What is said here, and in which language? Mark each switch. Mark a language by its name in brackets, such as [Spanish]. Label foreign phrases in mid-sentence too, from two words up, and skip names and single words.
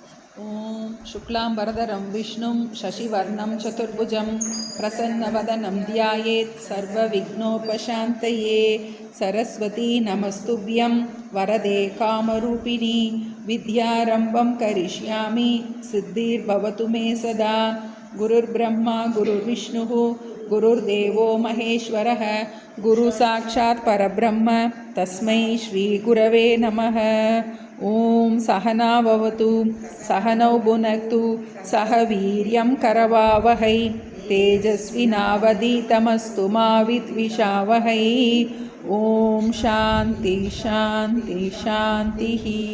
[Sanskrit] ॐ शुक्लाम् वरधरम् विष्णुं शशिवर्णं चतुर्भुजम् प्रसन्नवदनं ध्यायेत् सर्व विघ्नोपशान्तये. सरस्वति नमस्तुभ्यं वरदे कामरूपिणि विद्यारम्भं करिष्यामि सिद्धिर्भवतु मे सदा. गुरुर् ब्रह्मा गुरुर् विष्णु गुरुर्देवो महेश्वरः गुरु साक्षात् परब्रह्म तस्मै श्री गुरवे नमः. ॐ सहनाववतु सहनौ भुनक्तु सह वीर्यं करवावहै तेजस्विनावधीतमस्तु मा विद्विषावहै. ॐ शान्ति शान्ति शान्तिः.